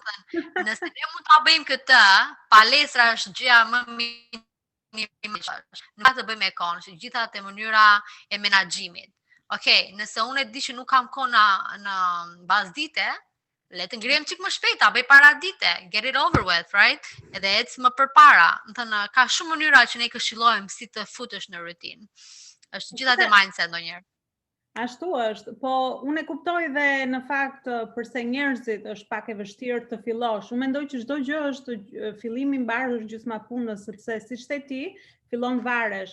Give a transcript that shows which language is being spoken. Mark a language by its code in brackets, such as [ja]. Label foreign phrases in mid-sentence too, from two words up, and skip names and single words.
[sq] Nëse ne mund ta bëjmë këtë, palestra është gjëja më mirë. Nuk ka të bëjmë me kohën, është gjitha te mënyra e menaxhimit. Okej, nëse unë e di që nuk kam kohë në bazë dite, le të ngrihem çik më shpejt, bëj para dite, [en] get it over with, right? [sq] Edhe ec më përpara. Do thënë ka shumë mënyra që ne këshillojmë si të futesh në rutinë. Është gjitha te mindset ndonjëherë. Ashtu është, po unë e kuptoj dhe në fakt përse njerëzit është pak e vështirë të fillosh. Unë mendoj që çdo gjë është fillimi mbar është gjysma punës, sepse siç the ti, fillon varesh.